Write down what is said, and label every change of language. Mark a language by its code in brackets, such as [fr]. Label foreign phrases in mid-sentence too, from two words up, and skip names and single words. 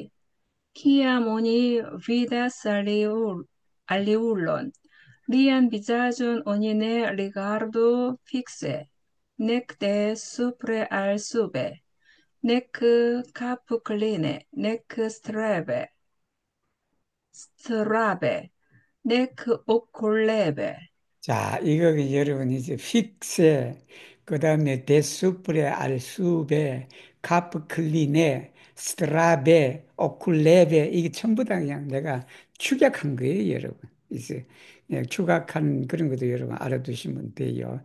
[eo] Kiam oni vidas aliulon, lian vizaĝon oni ne rigardu fikse, nek de supre al sube, nek kapkline, nek strabe, nek okulebe. [ko] 자, 이거 여러분 이제 픽세, 그 다음에 데수프레, 알수베, 카프클리네, 스트라베, 오쿨레베, 이게 전부 다 그냥 내가 축약한 거예요, 여러분. 이제 예, 축약한 그런 것도 여러분 알아두시면 돼요.